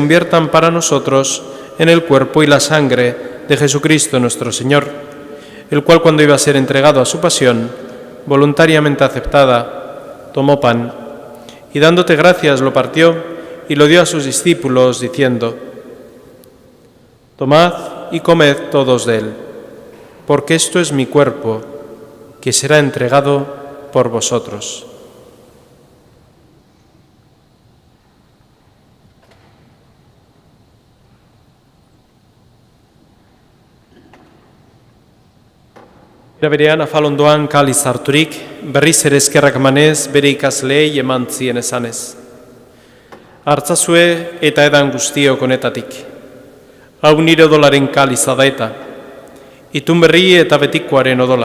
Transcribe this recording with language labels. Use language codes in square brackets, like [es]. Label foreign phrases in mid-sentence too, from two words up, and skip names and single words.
[es] conviertan para nosotros en el cuerpo y la sangre de Jesucristo nuestro Señor, el cual, cuando iba a ser entregado a su pasión, voluntariamente aceptada, tomó pan y, dándote gracias, lo partió y lo dio a sus discípulos, diciendo: Tomad y comed todos de él, porque esto es mi cuerpo, que será entregado por vosotros. [eu] Era berean afalondoan kaliz harturik, berriz ere eskerrak emanez bere ikasleei eman zien esanez: Hartzazue eta edan guztiok honetatik. Hau nire odolaren kaliza da eta, itun berri eta betikoaren odola.